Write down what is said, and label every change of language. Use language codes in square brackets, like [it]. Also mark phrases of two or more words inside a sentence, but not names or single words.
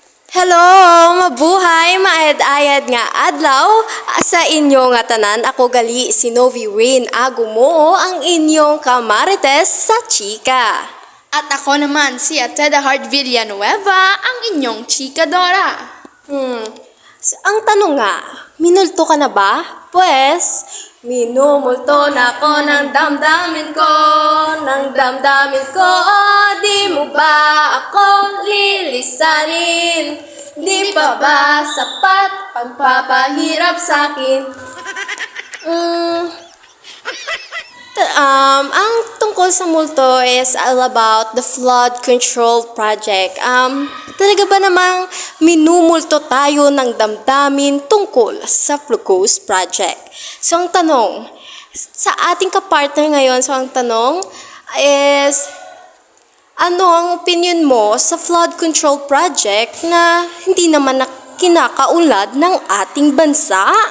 [hil] Hello, mabuhay, maayad-ayad nga adlaw sa inyo nga tanan. Ako gali si Novi Rain Agumo, ang inyong kamarites sa chika. [tl] At ako naman si Ateda Hart Villanueva, ang inyong chikadora. Ang tanong nga, minulto ka na ba? Pues, minumulto na ko ng damdamin ko, di mo ba ako lilisanin? Di pa ba sapat pagpapahirap sa'kin? Ang tungkol sa multo [en] is all about the flood control project. [tl] Talaga ba namang minumulto tayo ng damdamin tungkol sa Flocos project? So, ang tanong, sa ating kapartner ngayon, ang tanong is, ano ang opinion mo sa [en] flood control project [tl] na hindi naman kinakaunlad ng ating bansa?